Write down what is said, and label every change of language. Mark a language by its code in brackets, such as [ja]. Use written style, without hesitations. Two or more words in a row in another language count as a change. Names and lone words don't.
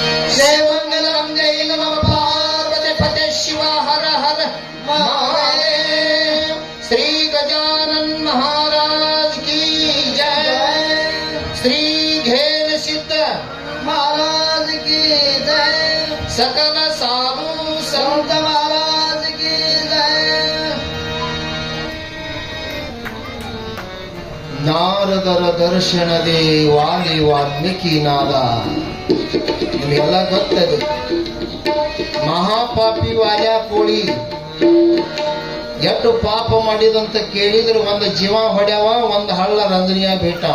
[kn] ಜಯಮಂಗಲಂ ಜಯ ನಮ ಪಾರ್ವತಿ ಪತೆ ಶಿವ ಹರ ಹರ ಮಹಾದೇವ. [hi] श्री गजानन महाराज की जय. ಶ್ರೀ ಘೇನ ಸಿದ್ಧ महाराज की जय. सकल साधु संत संत महाराज की जय. [kn] ನಾರದರ ದರ್ಶನದೇ ವಾಲಿ ವಾಲ್ಮೀಕಿ ನಾದ. ನಿಮಗೆಲ್ಲ ಗೊತ್ತದು. ಮಹಾಪಾಪಿ ವಾಲ್ಯ ಕೋಳಿ ಎಷ್ಟು ಪಾಪ ಮಾಡಿದಂತ ಕೇಳಿದ್ರೆ ಒಂದು ಜೀವ ಹೊಡ್ಯಾವ, ಒಂದು ಹಳ್ಳ ರಂಜನಿಯಾಗಿ ಬಿಟ್ಟಾವ.